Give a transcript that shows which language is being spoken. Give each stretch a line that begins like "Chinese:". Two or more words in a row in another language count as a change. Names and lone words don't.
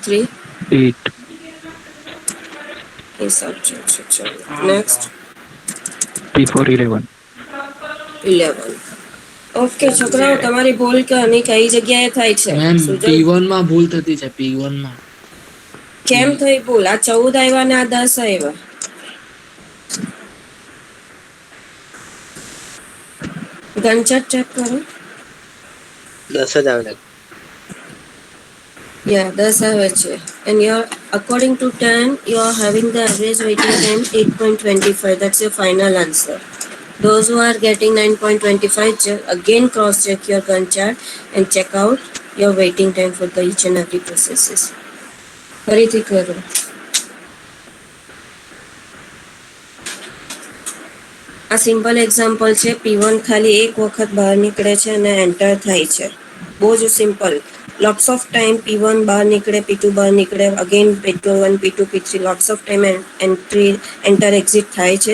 English: 8. Next, P4 11. 11.
Gujarati: ઓકે છોકરાઓ તમારી ભૂલ કઈ જગ્યાએ થાય છે? મેમ સુજલ, P1 માં ભૂલ થતી છે. P1 માં કેમ થઈ ભૂલ? આ 14 આવ્યા ને આ 10 આવ્યા. ગંચટ ચેક કરો. 10 જ આવે. Yeah, 10 આવે છે.
English: And you're according to 10 you are having the average waiting time 8.25. That's your final answer. Those who are getting 9.25 again cross check your gun chart and check out your waiting time for the each and every processes.
Gujarati: ફરીથી કરો. આ
English: simple example
Gujarati: છે. P1 ખાલી એક વખત બહાર નીકળે છે અને એન્ટર થાય છે. બહુ જ સિમ્પલ.
English: lots of time
Gujarati: P1 બહાર નીકળે, P2 બહાર નીકળે, અગેન P1, P2, P3
English: lots of time enter exit
Gujarati: થાય છે.